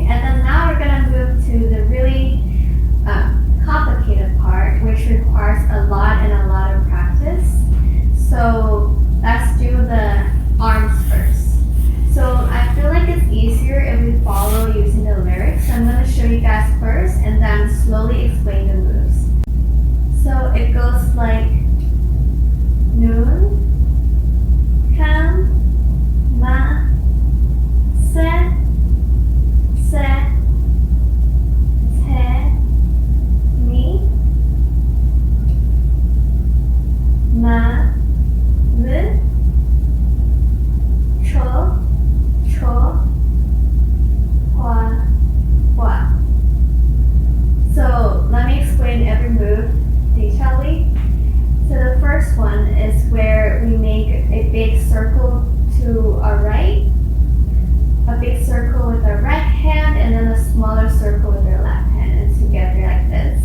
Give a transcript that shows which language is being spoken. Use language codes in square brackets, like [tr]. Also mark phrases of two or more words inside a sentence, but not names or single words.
[en] And then now we're gonna move to the really complicated part, which requires a lot of practice. So let's do the arms first. So I feel like it's easier if we follow using the lyrics. So I'm going to show you guys first and then slowly explain the moves. So it goes like Nun, Kam, Ma, Se, Te, Mi, Ma, Lu, Cho, Hua, Hua. So let me explain every move detailedly. So the first one is where we make a big circle to our right, a big circle with our right hand, and then a smaller circle with our left hand, and together like this.